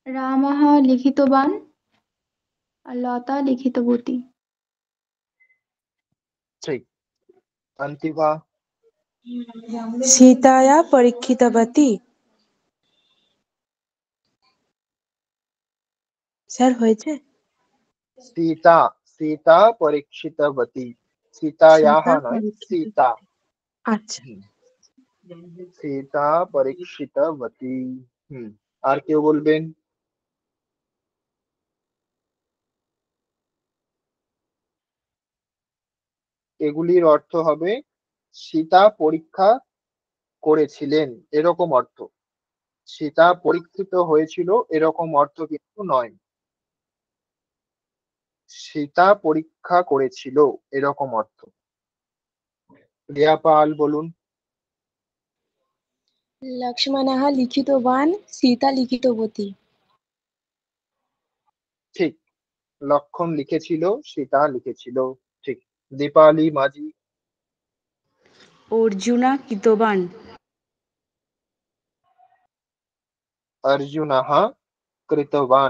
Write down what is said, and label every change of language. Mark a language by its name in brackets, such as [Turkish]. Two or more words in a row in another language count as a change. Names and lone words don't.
[Sanskrit] রামः লিখিতবান আর লতা লিখিতবতী। [Bangla] ঠিক। অন্তিভা। [Sanskrit] सीताया परीक्षितवती। [Bangla] স্যার হয়েছে? [Sanskrit] सीता सीता परीक्षितवती। सीतायाः सीता [Bangla] নয়, [Sanskrit] परीक्षित। सीता। [Bangla] আচ্ছা, [Sanskrit] হুম, सीता परीक्षितवती। [Bangla] আর কেউ বলবেন? এগুলির অর্থ হবে সীতা পরীক্ষা করেছিলেন এরকম অর্থ। সীতা পরীক্ষিত হয়েছিল এরকম অর্থ কিন্তু নয়। সীতা পরীক্ষা করেছিল এরকম অর্থ। রিয়া পাল বলুন। [Sanskrit] लक्ष्मणः लिखितवान् सीता लिखितवती। [Bangla] ঠিক। লক্ষণ লিখেছিল, সীতা লিখেছিল। ঠিক। দীপালি মাঝি। [Sanskrit] অর্জুনা কৃতবান। অর্জুনः কৃতবান।